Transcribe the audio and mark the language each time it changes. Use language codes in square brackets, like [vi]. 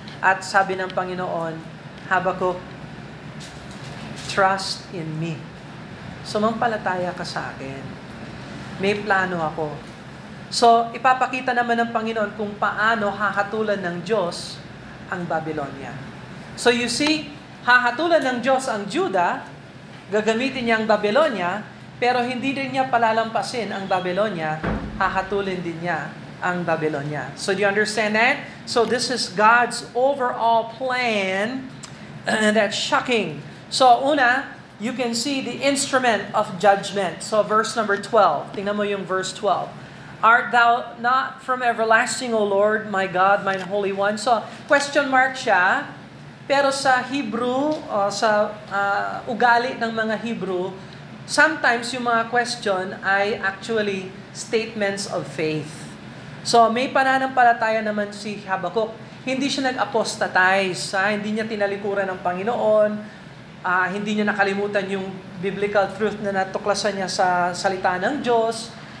[tl] At sabi ng Panginoon, Habakkuk, [en] trust in me. [tl] Sumampalataya ka sa akin. May plano ako. So, ipapakita naman ng Panginoon kung paano hahatulan ng Diyos ang Babylonia. So you see, hahatulan ng Diyos ang Judah, gagamitin niya ang Babylonia, pero hindi din niya palalampasin ang Babylonia, hahatulin din niya ang Babylonia. [en] So do you understand that? So this is God's overall plan, and that's shocking. So una, you can see the instrument of judgment. So verse number 12. [tl] Tingnan mo yung verse 12. [en] Art thou not from everlasting, O Lord, my God, mine Holy One? [tl] So question mark siya, pero sa Hebrew, sa ugali ng mga Hebrew, sometimes yung mga question ay [en] actually statements of faith. [tl] So may pananampalataya naman si Habakkuk. Hindi siya nag-apostatize, hindi niya tinalikuran ng Panginoon, hindi niya nakalimutan yung biblical truth na natuklasan niya sa salita ng Diyos.